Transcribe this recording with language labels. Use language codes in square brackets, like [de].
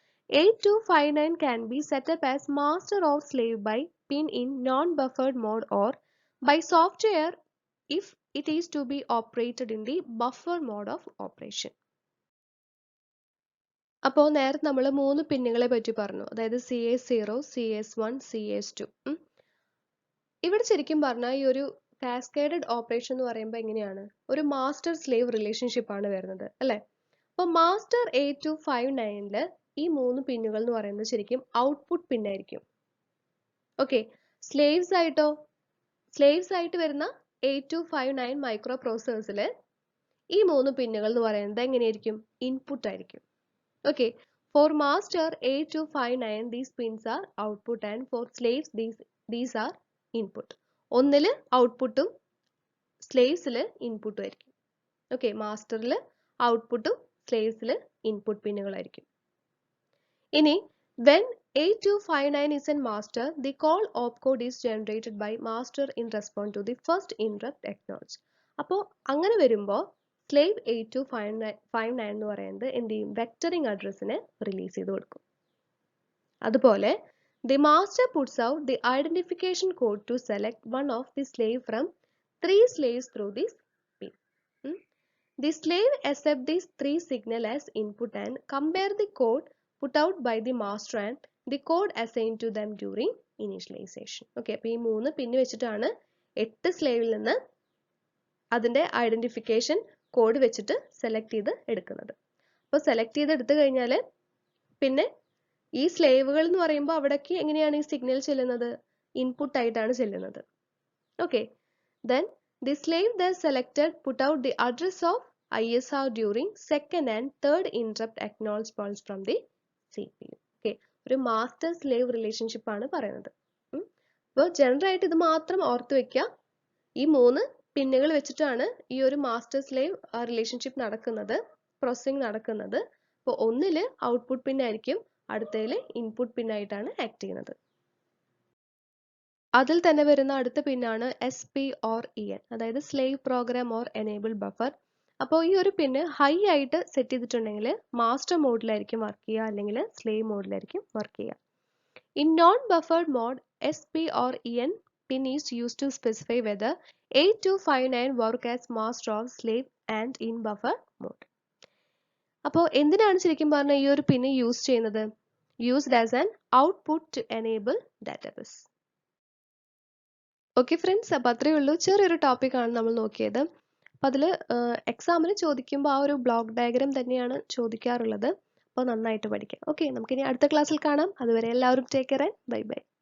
[en] 8259 can be set up as master or slave by pin in non-buffered mode or by software if it is to be operated in the buffer mode of operation. [ml] അപ്പോൾ നേരത്തെ നമ്മൾ 3 പിന്നുകളെ പറ്റി പറഞ്ഞു, അതായത് CS0, CS1, CS2. ഇവിടെ ശരിക്കും പറഞ്ഞാൽ ഈ ഒരു കാസ്കേഡഡ് ഓപ്പറേഷൻ എന്ന് പറയുമ്പോൾ എങ്ങനെയാണ്? ഒരു മാസ്റ്റർ സ്ലേവ് റിലേഷൻഷിപ്പ് ആണ് വരുന്നത്, അല്ലേ? അപ്പോൾ മാസ്റ്റർ 8259ല് ഈ 3 പിന്നുകൾ എന്ന് പറയുന്നത് ശരിക്കും ഔട്ട്പുട്ട് പിന്നായിരിക്കും. ഓക്കെ, സ്ലേവ്സ് ആയിട്ട് വരുന്ന 8259 മൈക്രോപ്രോസസേഴ്സിൽ ഈ 3 പിന്നുകൾ എന്ന് പറയുന്നത് എങ്ങനെയായിരിക്കും? ഇൻപുട്ട് ആയിരിക്കും. [en] Okay, for master 8259 these pins are output and for slaves these are input. [ml] ഒന്നിൽ ഔട്ട്പുട്ടും സ്ലേവ്സിൽ ഇൻപുട്ടും ആയിരിക്കും. ഓക്കെ, മാസ്റ്ററിൽ ഔട്ട്പുട്ടും സ്ലേവ്സിൽ ഇൻപുട്ട് പിന്നുകളായിരിക്കും. ഇനി [en] when 8259 is in master, the call opcode is generated by master in response to the first interrupt acknowledged. [ml] അപ്പോൾ അങ്ങനെ വരുമ്പോൾ slave 8259 എന്ന് പറയുന്നത് എന്ത് ചെയ്യും? വെക്ടറിംഗ് അഡ്രസ്സിനെ റിലീസ് ചെയ്ത് കൊടുക്കും. അതുപോലെ [en] the master puts out the identification code to select one of the slave from 3 slaves through this pin. The slave accepts these 3 signal as input and compare the code put out by the master and the code assigned to them during initialization. Okay, [ml] അപ്പോൾ ഈ 3 പിന്ന് വെച്ചിട്ടാണ് 8 സ്ലേവിൽ നിന്ന് അതിൻ്റെ identification code വെച്ചിട്ട് select ചെയ്ത് എടുക്കുന്നത്. അപ്പോൾ select ചെയ്ത് എടുത്തു കഴിഞ്ഞാൽ പിന്നെ ഈ സ്ലേവുകൾ എന്ന് പറയുമ്പോൾ അവിടേക്ക് എങ്ങനെയാണ് ഈ സിഗ്നൽ ചെല്ലുന്നത്? ഇൻപുട്ട് ആയിട്ടാണ് ചെല്ലുന്നത്. Okay, then the slave that selected put out the address of ISR during second and third interrupt acknowledge pulse from the CPU. Okay, ഒരു മാസ്റ്റർ സ്ലേവ് റിലേഷൻഷിപ്പ് ആണ് പറയുന്നത്. അപ്പോൾ ജനറൽ ആയിട്ട് ഇത് മാത്രം ഓർത്ത് വെക്കുക. ഈ 3 പിന്നുകൾ വെച്ചിട്ടാണ് ഈ ഒരു മാസ്റ്റർ സ്ലേവ് റിലേഷൻഷിപ്പ് നടക്കുന്നത്, പ്രോസസ്സിംഗ് നടക്കുന്നത്. അപ്പോൾ ഒന്നില് ഔട്ട്പുട്ട് പിൻ ആയിരിക്കും, അടുത്തതിൽ ഇൻപുട്ട് പിൻ ആയിട്ടാണ് ആക്ട് ചെയ്യുന്നത്. അതിൽ തന്നെ വരുന്ന അടുത്ത പിന്നാണ് SP or EN, അതായത് slave programme or enable buffer. അപ്പോൾ ഈ ഒരു പിന്ന് ഹൈ ആയിട്ട് സെറ്റ് ചെയ്തിട്ടുണ്ടെങ്കിൽ മാസ്റ്റർ മോഡിലായിരിക്കും വർക്ക് ചെയ്യുക, അല്ലെങ്കിൽ സ്ലേവ് മോഡിലായിരിക്കും വർക്ക് ചെയ്യുക. [en] In non buffered mode SP or EN pin is used to specify whether 8259 work as master or slave and in buffer mode. [ml] അപ്പോൾ എന്തിനാണ് ശരിക്കും പറഞ്ഞാൽ ഈ ഒരു പിന്ന് യൂസ് ചെയ്യുന്നത്? [en] Used as an output to enable database. [ml] Okay friends, അപ്പോൾ അത്രയേ ഉള്ളൂ. ചെറിയൊരു ടോപ്പിക്കാണ് നമ്മൾ നോക്കിയത്. അപ്പോൾ അതിൽ എക്സാമിന് ചോദിക്കുമ്പോൾ ആ ഒരു ബ്ലോക്ക് ഡയഗ്രാം തന്നെയാണ് ചോദിക്കാറുള്ളത്. അപ്പോൾ നന്നായിട്ട് പഠിക്കാം. ഓക്കെ, നമുക്കിനി അടുത്ത ക്ലാസ്സിൽ കാണാം. അതുവരെ എല്ലാവരും [en] Take care and bye bye.